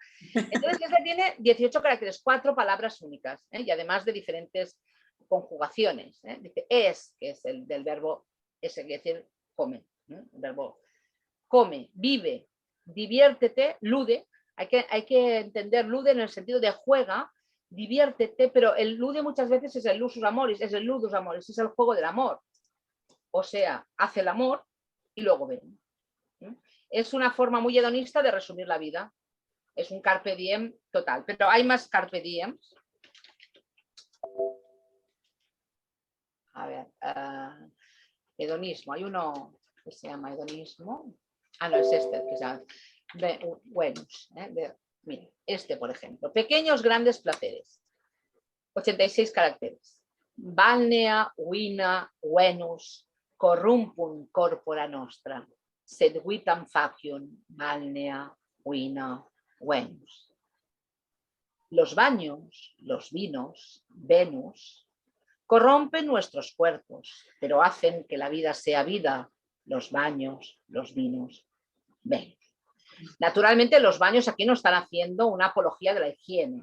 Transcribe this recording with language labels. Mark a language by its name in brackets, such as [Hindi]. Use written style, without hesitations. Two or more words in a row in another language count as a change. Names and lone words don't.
[Spanish] Entonces este tiene 18 caracteres, 4 palabras únicas, y además de diferentes conjugaciones. Dice es, que es el del verbo, ese quiere decir come. El verbo come, vive, diviértete, lude. Hay que entender lude en el sentido de juega, diviértete, pero el lude muchas veces es el [Latin] lusus amoris, [Spanish] es el [Latin] ludus amoris, [Spanish] es el juego del amor. O sea, hace el amor y luego ven. Es una forma muy hedonista de resumir la vida. Es un [Latin] carpe diem [Spanish] total, pero hay más [Latin] carpe diems. [Spanish] A ver, hedonismo. Hay uno que se llama hedonismo. Ah, no, es este, que se llama Venus. Mira, este, por ejemplo. Pequeños, grandes placeres. 86 caracteres. [Latin] Balnea, vina, Venus, corrumpum corpora nostra, sed vitam facium, balnea, vina, Venus. [Spanish] Los baños, los vinos, Venus, corrompen nuestros cuerpos, pero hacen que la vida sea vida. Los baños, los vinos, Venus. Naturalmente los baños aquí no están haciendo una apología de la higiene.